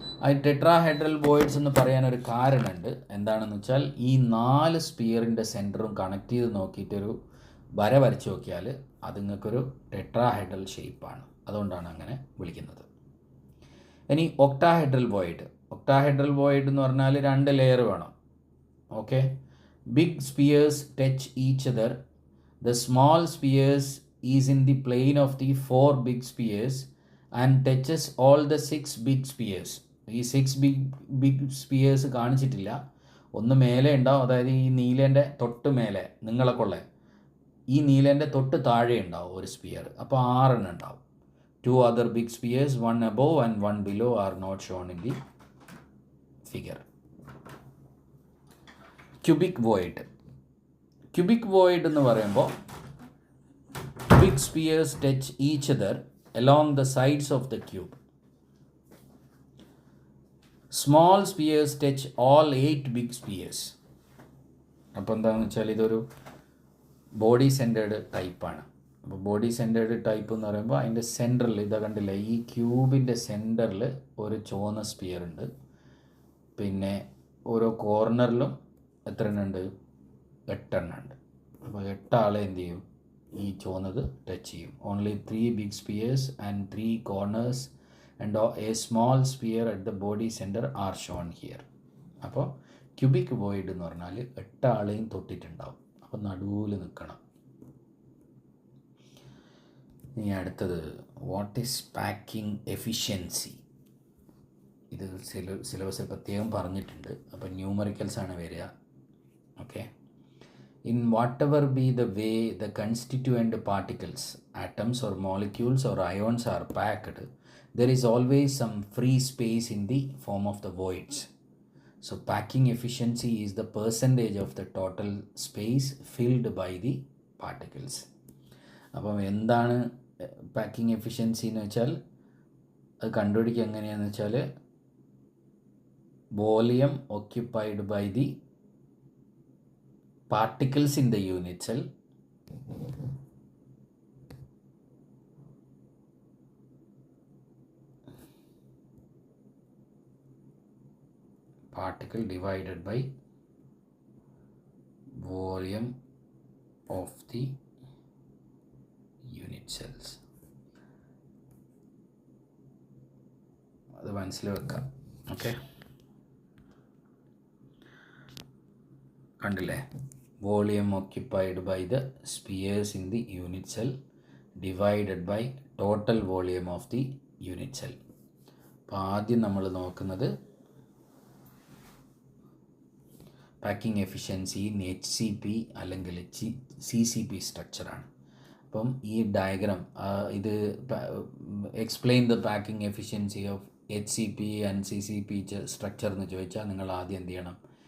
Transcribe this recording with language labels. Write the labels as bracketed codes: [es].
[ml] ആ tetrahedral voids എന്ന് പറയാൻ ഒരു കാരണമുണ്ട്. എന്താണെന്ന് വെച്ചാൽ ഈ 4 സ്പിയറിൻ്റെ സെൻറ്ററും കണക്ട് ചെയ്ത് നോക്കിയിട്ടൊരു വര വരച്ച് നോക്കിയാൽ അത് നിങ്ങൾക്കൊരു ടെട്രാഹെഡ്രൽ ഷേപ്പാണ്. അതുകൊണ്ടാണ് അങ്ങനെ വിളിക്കുന്നത്. ഇനി ഒക്ടാഹെഡ്രൽ വോയിഡ്. ഒക്ടാഹെഡ്രൽ വോയിഡ് എന്ന് പറഞ്ഞാൽ 2 ലെയർ വേണം. [en] Okay. Big spheres touch each other. The small spheres is in the plane of the 4 big spheres and touches all the 6 big spheres. [ml] ഈ 6 big spheres കാണിച്ചിട്ടില്ല. ഒന്ന് മേലെ ഉണ്ടാവും, അതായത് ഈ നീലേൻ്റെ തൊട്ട് മേലെ, നിങ്ങളൊക്കെയുള്ള ഈ നീലേൻ്റെ തൊട്ട് താഴെ ഉണ്ടാവും ഒരു സ്പിയർ. അപ്പോൾ 6 എണ്ണം ഉണ്ടാവും. [en] 2 other big spheres, 1 above and 1 below are not shown in the figure. Cubic void. [ml] Cubic void എന്ന് പറയുമ്പോൾ [en] Big spheres touch each other along the sides of the cube. Small spheres touch all 8 big spheres. [ml] അപ്പോൾ എന്താണെന്ന് വെച്ചാൽ ഇതൊരു body centred ടൈപ്പാണ്. അപ്പോൾ body centred type എന്ന് പറയുമ്പോൾ അതിൻ്റെ സെൻറ്ററിൽ ഇതാ കണ്ടില്ല, ഈ ക്യൂബിൻ്റെ സെൻറ്ററിൽ ഒരു ചുവന്ന സ്പിയർ ഉണ്ട്. പിന്നെ ഓരോ കോർണറിലും എത്ര എണ്ണം ഉണ്ട്? 8 എണ്ണം ഉണ്ട്. അപ്പോൾ 8 ആളെ എന്ത് ചെയ്യും, ഈ ചുവന്നത് ടച്ച് ചെയ്യും. Only 3 big spheres and 3 corners and A small sphere at the body centre are shown here. അപ്പോൾ ക്യൂബിക് വോയിഡ് എന്ന് പറഞ്ഞാൽ 8 ആളെയും തൊട്ടിട്ടുണ്ടാവും. അപ്പോൾ നടുവിൽ നിൽക്കണം. ഇനി അടുത്തത് [en] What is packing efficiency. [ml] ഇത് സിലബസിൽ പ്രത്യേകം പറഞ്ഞിട്ടുണ്ട്. അപ്പോൾ ന്യൂമറിക്കൽസാണ് വരിക. Okay. [en] In whatever be the way the constituent particles, atoms or molecules or ions are packed, there is always some free space in the form of the voids. So packing efficiency is the percentage of the total space filled by the particles. [ml] അപ്പം എന്താണ് packing efficiency എന്ന് വെച്ചാൽ അത് കണ്ടുപിടിക്കുക എങ്ങനെയാണെന്ന് വെച്ചാൽ [en] Volume occupied by the particles in the unit cell particle divided by volume of the unit cells. [ml] അത് മനസ്സിൽ വെക്കാം. ഓക്കെ, കണ്ടില്ലേ? [en] Volume occupied by the spheres in the unit cell divided by total volume of the unit cell. [ml] അപ്പോൾ ആദ്യം നമ്മൾ നോക്കുന്നത് packing efficiency in HCP അല്ലെങ്കിൽ CCP സ്ട്രക്ചറാണ്. അപ്പം ഈ ഡയഗ്രാം ഇത് [en] explain the packing efficiency of HCP and CCP structure [ml] എന്ന് ചോദിച്ചാൽ നിങ്ങൾ ആദ്യം എന്ത് ചെയ്യണം?